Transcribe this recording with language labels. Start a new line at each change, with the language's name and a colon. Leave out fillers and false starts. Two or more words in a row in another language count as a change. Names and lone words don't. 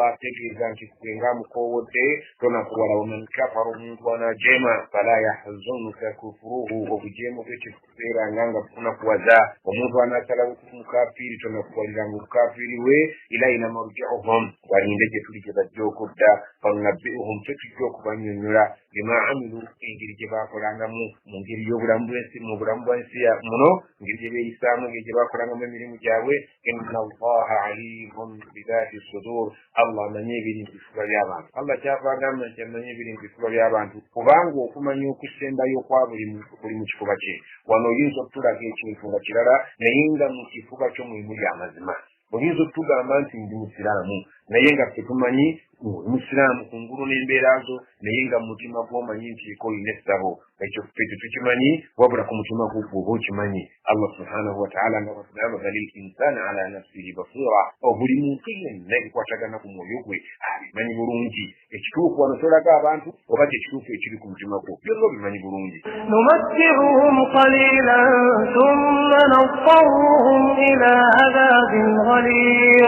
Ganda: ategeeza nti kwe nga mukoowodde tonakuwala
Arabic: ومن كفر
Ganda: omuntu anajeema
Arabic: فلا يحزنك كفره
Ganda: obujeemu bwe tekubeeranga nga kunakuwaza omuntu anaasalawo kumukafiiri tonakuwaliranga obukafiiri we
Arabic: إلينا مرجعهم
Ganda: walinde gye tuli gye bajja okudda fanunabbi'uhum tetujja okubanyonnyola
Arabic: بما عملوا
Ganda: engeri gye baakolangamu mu ngeri y'obulamu bw'ensi mu bulamu bw'ensi muno ngeri gye beeyisaamu engeri gye baakolangamu emirimu gyabwe
Arabic: إن الله عليم بذات الصدور
Ganda: allah amanyi ebiri mu bifuba by'abantu allah kyava agamba nti amanyi ebiri mu bifuba by'abantu kubanga okumanya okusembayo kwa buli mu kifuba kye wano oyinza okutulaga ekintu nga kirala naye nga mu kifuba kyo mulimu ly'amazima oyinza okutugamba nti ndi musiraamu naye nga ffe tumanyi musiraamu ku ngulu n'embeera zo naye nga mu mutima gw'omanyi nti eko olina essabo ekyo ffe tetukimanyi wabula ku mutima gw'oba okimanyi
Arabic: الله سبحانه وتعالى
Ganda: nga batugamba
Arabic: بل الإنسان على نفسه بصيرة
Ganda: buli muntu yenna ebikwatagana ku mwoyo gwe abimanyi bulungi ekituufu wano tolaga abantu oba kyekituufu ekiri ku mutima gwo byonna obimanyi bulungi
Arabic: نمتعهم قليلا ثم نضطرهم إلى عذاب غليظ